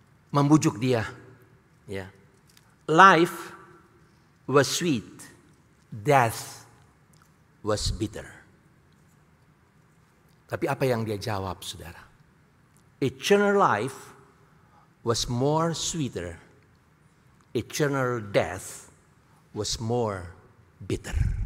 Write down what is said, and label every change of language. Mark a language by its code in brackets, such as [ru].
[id] Membujuk dia. Ya. [en] Life was sweet death was bitter. [id] Tapi apa yang dia jawab, saudara? [en] Eternal life was more sweeter. Eternal death was more bitter.